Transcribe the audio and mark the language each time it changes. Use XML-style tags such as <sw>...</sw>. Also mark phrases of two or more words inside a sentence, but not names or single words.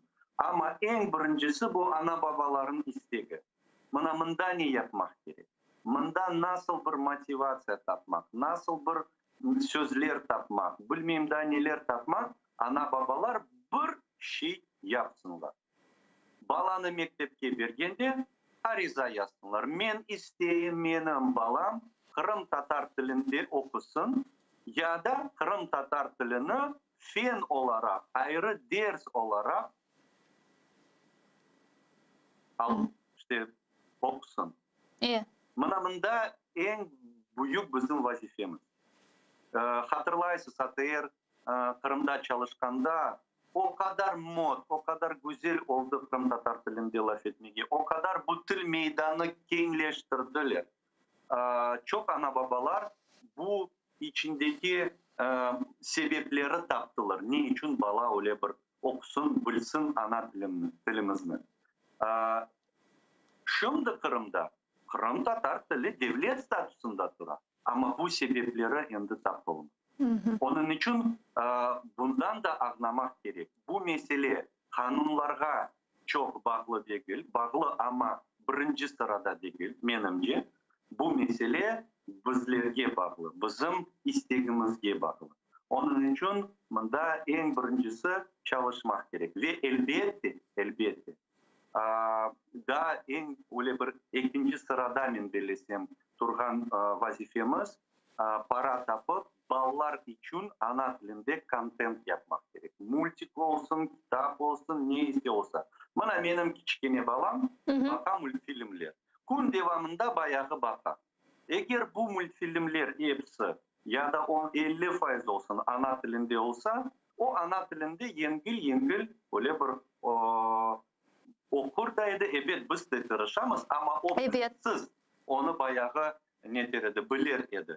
<crh>Ama en birincisi bu ana babaların isteği. Bunda ne yapmak gerek? Bunda nasıl bir motivasyon tapmak, nasıl bir sözler tapmak, bilmem da neler tapmak, ana babalar bir şey yapsınlar. Balаны mektepke bergende ariza yazsınlar. Men isteyim benim balam Kırım Tatar tilinde okusun ya da Kırım Tatar tilini fen olarak, ayrı ders olarak okusun. Bunda en büyük bizim vazifemiz. Hatırlaysınız ATR Kırım'da çalışkanda o kadar mod, o kadar güzel oldu Kırım Tatar tilinde laf etmeye. O kadar bu til meydanı kengleştirdiler. Çok ana babalar bu içindeki sebepleri taptılar. Ne için bala öyle bir okusun, bilsin ana tilimizni. Şimdi Kırım'da Kırım Tatar tili devlet statüsünde durur. Ama bu sebepleri endi tapılmış. Onun için bundan da anlamak gerek. Bu mesele kanunlarga çok bağlı değil. Bağlı ama birinci sırada değil menimce. Bu mesele bizlerge bağlı, bizim istegimizge bağlı. Onun için mında en birincisi çalışmak gerek ve elbette da en öyle bir ikinci sırada men belesem turgan vazifemiz para tapıp ballar için ana dilinde kontent yapmak gerek. Multik olsun, kitap olsun, ne iste olsa. Bana benim kiçkene balam baka multfilmler. Gün devamında bayağı baka. Eğer bu multfilmler hepsi ya da 50% olsun ana dilinde olsa, o ana dilinde yengil öyle bir okur da evet biz de tırışamız ama o siz onu bayağı ne derdi bilir edi.</crh>